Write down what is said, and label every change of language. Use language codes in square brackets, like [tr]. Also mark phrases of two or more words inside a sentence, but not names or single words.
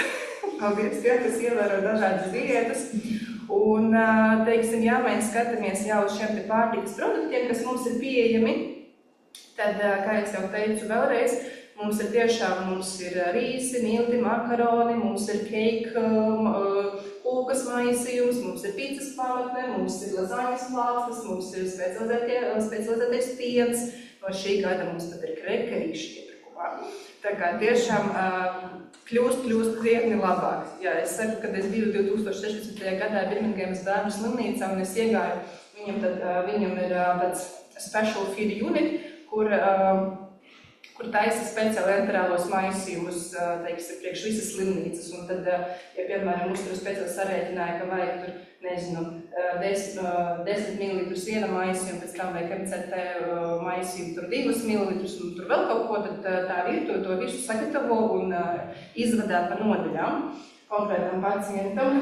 [lv] Paldies, ja, kas ievēro dažādas diētas. Un, teiksim, ja mēs skatāmies jau uz šiem pārtikas produktiem, kas mums ir pieejami, tad, kā es jau teicu vēlreiz, mums ir rīsi, milti, makaroni, mums ir keika, kūkas maisījums, mums ir pīcas pamatne, mums ir lazaņas plāksnes, mums ir specializētais piens, no šī gada mums pat ir krekerīši iepirkumā. Tā kā tiešām kļūst krietni labāk. Jā, es saku, kad es biju 2016. gadā Birmingemas bērnu slimnīcā un es iegāju, viņam ir tāds [en] special feed unit, [lv] kur taisa speciāli enterālos maisījumus, teiksim, priekš visas slimnīcas. Un tad, ja, piemēram, uzturu speciāli sarēķināja, ka vajag tur, nezinu, 10 ml viena maisījuma, pēc tam vajag MCT maisījumu tur 2 ml un tur vēl kaut ko, tad tā virtuve to visu sagatavo un izvadā pa nodaļām konkrētam pacientam.